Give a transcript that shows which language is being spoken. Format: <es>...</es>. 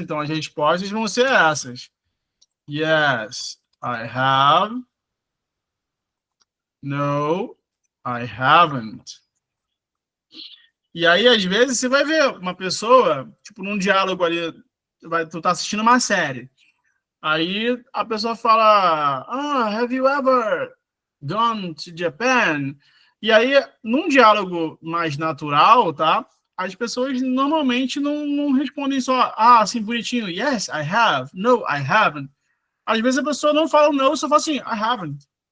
<pt>Então, as respostas vão ser essas.</pt> <en>Yes, I have. No, I haven't.</en> <pt>E aí, às vezes, você vai ver uma pessoa, tipo, num diálogo ali, tu tá assistindo uma série. Aí a pessoa fala,</pt> <en>have you ever gone to Japan?</en> <pt>E aí, num diálogo mais natural, tá? As pessoas normalmente não respondem só, assim, bonitinho,</pt> <en>yes, I have, no, I haven't.</en> <pt>Às vezes a pessoa não fala no, só fala assim,</pt> <en>I haven't.</en>